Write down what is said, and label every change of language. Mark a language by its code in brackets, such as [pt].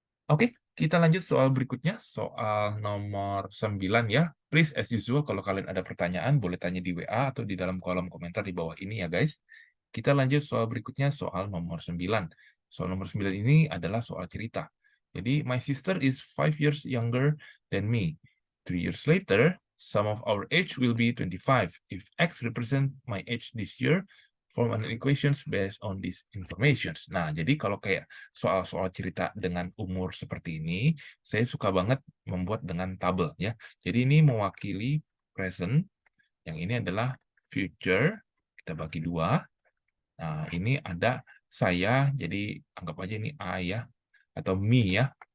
[id] Oke, kita lanjut soal berikutnya, soal nomor 9 ya. [en] Please, as usual, [id] kalau kalian ada pertanyaan, boleh tanya di WA atau di dalam kolom komentar di bawah ini ya, guys. Kita lanjut soal berikutnya, soal nomor 9. Soal nomor 9 ini adalah soal cerita. Jadi, [en] my sister is 5 years younger than me. 3 years later, sum of our age will be 25. If X represent my age this year, form an equations based on these informations. [id] Nah, jadi kalau kayak soal-soal cerita dengan umur seperti ini, saya suka banget membuat dengan tabel ya. Jadi ini mewakili present, yang ini adalah future, kita bagi 2. Nah, ini ada saya, jadi anggap aja ini I ya, atau me ya.